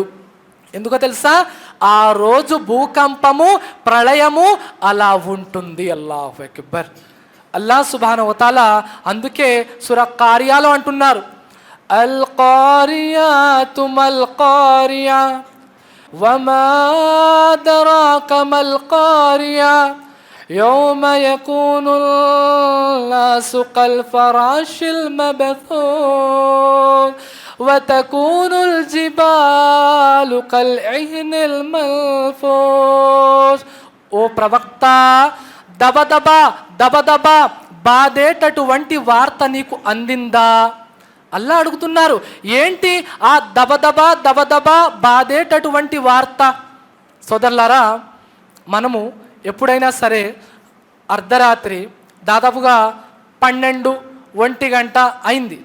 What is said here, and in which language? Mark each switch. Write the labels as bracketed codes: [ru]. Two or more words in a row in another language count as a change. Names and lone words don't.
[te] ఎందుకో తెలుసా? ఆ రోజు భూకంపము, ప్రళయము అలా ఉంటుంది. [ar] الله أكبر. الله سبحانه وتعالى [te] అందుకే సూరా కారియాలో అంటున్నారు, [ar] القارعة ما القارعة وما أدراك ما القارعة يوم يكون الناس كالفراش المبثوث وتكون الجبال كالعهن المنفوش. [te] ఓ ప్రవక్త, దబదబా దబదబా బాధేటటువంటి వార్త నీకు అందిందా? అల్లా అడుగుతున్నారు, ఏంటి ఆ దబదబా దబదబా బాధేటటువంటి వార్త? సోదరులారా, మనము ఎప్పుడైనా సరే అర్ధరాత్రి దాదాపుగా 12-1 గంట అయింది.